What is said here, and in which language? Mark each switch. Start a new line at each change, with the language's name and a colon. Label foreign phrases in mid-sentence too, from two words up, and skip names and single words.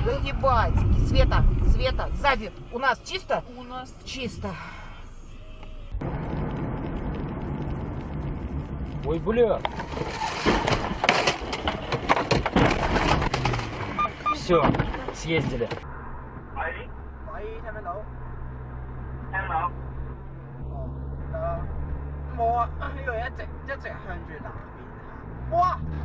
Russian: Да ебать! Света, Света, сзади. У нас чисто? У нас Чисто. Ой, бля. Все, съездили.
Cantonese: 喂，聽唔聽到？聽到，冇啊，呢個一直向住南邊行。哇！